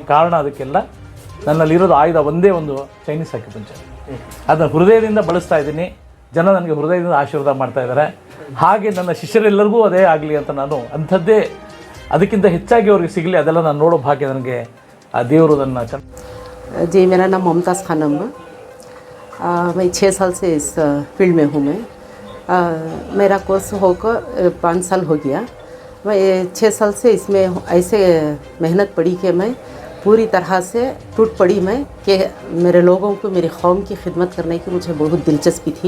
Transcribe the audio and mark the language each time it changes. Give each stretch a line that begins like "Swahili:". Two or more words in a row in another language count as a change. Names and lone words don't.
Kannada: ಕಾರಣ ಅದಕ್ಕೆಲ್ಲ ನನ್ನಲ್ಲಿರೋದು ಆಯುಧ ಒಂದೇ ಒಂದು,
English: Chinese acupuncture.
Kannada: ಅದನ್ನು ಹೃದಯದಿಂದ ಬಳಸ್ತಾ ಇದ್ದೀನಿ, ಜನ ನನಗೆ ಹೃದಯದಿಂದ ಆಶೀರ್ವಾದ ಮಾಡ್ತಾ ಇದ್ದಾರೆ। ಹಾಗೆ ನನ್ನ ಶಿಷ್ಯರೆಲ್ಲರಿಗೂ ಅದೇ ಆಗಲಿ ಅಂತ ನಾನು ಅಂಥದ್ದೇ ಅದಕ್ಕಿಂತ ಹೆಚ್ಚಾಗಿ ಅವ್ರಿಗೆ ಸಿಗಲಿ ಅದೆಲ್ಲ ನಾನು ನೋಡೋ ಭಾಗ್ಯ ನನಗೆ ಆ ದೇವರು ಅದನ್ನು
Hindi: जी मेरा नाम मुमताज़ खानम है। मैं 6 साल से इस फील्ड में हूँ। मैं मेरा कोर्स होकर 5 साल हो गया। मैं 6 साल से इसमें ऐसे मेहनत पड़ी कि मैं पूरी तरह से टूट पड़ी मैं कि मेरे लोगों को मेरी कौम की खिदमत करने की मुझे बहुत दिलचस्पी थी।